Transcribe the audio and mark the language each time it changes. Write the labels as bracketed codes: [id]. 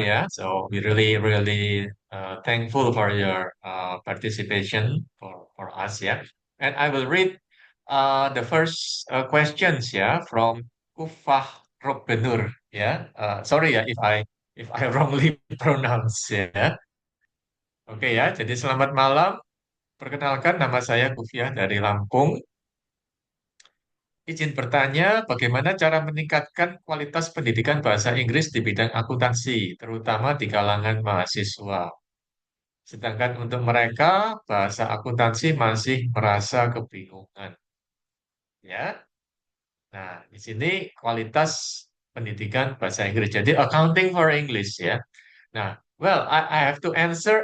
[en] Yeah, so we really thankful for your participation for us. Yeah, and I will read the first questions. Yeah, from Kufah Robbenur. Yeah, sorry [id] ya [en] if I wrongly pronounce. [id] Ya, oke ya. Jadi selamat malam. Perkenalkan nama saya Kufiah dari Lampung. Izin bertanya, bagaimana cara meningkatkan kualitas pendidikan bahasa Inggris di bidang akuntansi, terutama di kalangan mahasiswa. Sedangkan untuk mereka, bahasa akuntansi masih merasa kebingungan. Ya, nah di sini kualitas pendidikan bahasa Inggris. Jadi [en] accounting for English [id] ya. [en] Nah, well, I have to answer.